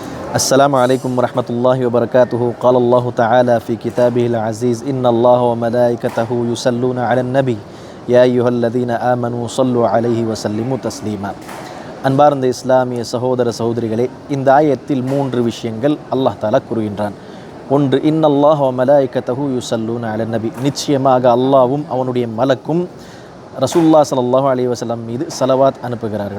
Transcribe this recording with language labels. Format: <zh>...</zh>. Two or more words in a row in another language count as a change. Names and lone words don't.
<ar>السلام عليكم ورحمة الله وبركاته. قال الله تعالى في كتابه العزيز إن الله وملائكته يصلون على النبي يا أيها الذين آمنوا صلوا عليه وسلموا تسليما.</ar> <ta>அன்பார்ந்த இஸ்லாமிய சகோதர சகோதரிகளே, இந்த ஆயத்தில் 3 விஷயங்கள்</ta> <ar>الله تعالى</ar> <ta>கூறுகின்றான். ஒன்று,</ta> <ar>إن الله وملائكته يصلون على النبي,</ar> <ta>நிச்சயமாக அல்லாஹ்வும் அவனுடைய மலக்கும்</ta> <ar>رسول الله صلى الله عليه وسلم</ar> <ta>மீது ஸலவாத் அனுப்புகிறார்கள்.</ta>